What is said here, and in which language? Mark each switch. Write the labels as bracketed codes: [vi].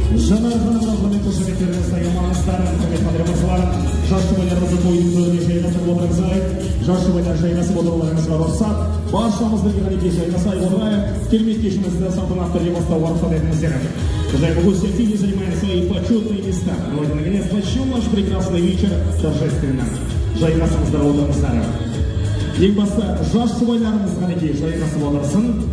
[kk] Жанар ханымға құрметті құрметтеріңізді аямаңыздар, құрметті қадірмашылар, жас жұбайларымызды тойдың төріне жайғасып отырыңыздар, жас жұбайлар жайғасып отыруларыңызға рұқсат, баршамыз бірге ғанеке жайғасай отырайық, керемет кешімізді салтанатты түрде бастауға рұқсат етіңіздер. [ru] Уважаемые гости, активнее занимаем свои почетные места. Давайте наконец начнем наш прекрасный вечер торжественно. [kk] Жайғасыңыздар отырыңыздар. Ең басты жас жұбайларымыз ғанеке жайғасып отырсын.